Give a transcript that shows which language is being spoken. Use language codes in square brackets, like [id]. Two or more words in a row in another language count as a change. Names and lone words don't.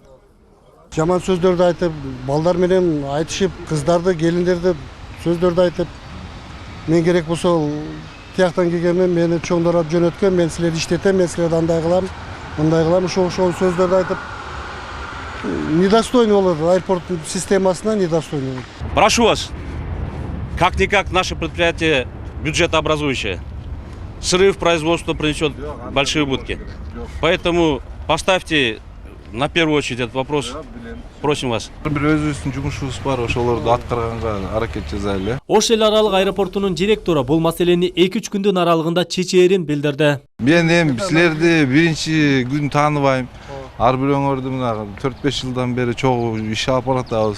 [ky] Жаман сөздөрдү айтып, балдар менен айтышып, кыздарды, келиндерди сөздөрдү айтып, мен керек болсо тияктан келгенмен мени чоңдоруп жөнөткөн, мен силерди иштетем, мен силерди андай кылам, мындай кылам, ошол сөздөрдү айтып недостойны олар аэропорттун системасына недостойны. [ru] Прошу вас, как-никак наше предприятие бюджетообразующее. Срыв производства принесет большие убытки. Поэтому поставьте на первую очередь этот вопрос. Просим вас. [ky] Бир өзүбүздүн жумушубуз бар, ошолорду аткарганга аракет жасайлы. Ош эл аралык аэропортунун директору бул маселени 2-3 күндүн аралыгында чечээрин билдирди. Мен эми силерди биринчи күн тааныбайм. Ар бирөөңөрдү мына 4-5 жылдан бери чогуу иш алып баратабыз.